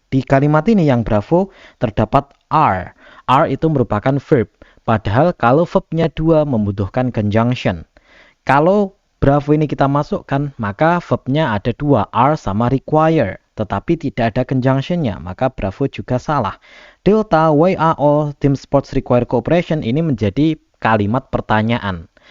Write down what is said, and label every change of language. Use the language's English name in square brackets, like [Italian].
[Indonesian] Di kalimat ini yang bravo terdapat are. Are itu merupakan verb. Padahal kalau verbnya dua membutuhkan conjunction. Kalau bravo ini kita masukkan, maka verbnya ada dua, are sama require. Tetapi tidak ada conjunctionnya, maka bravo juga salah. [English] Delta, why are all team sports require cooperation? [Indonesian] Ini menjadi kalimat pertanyaan.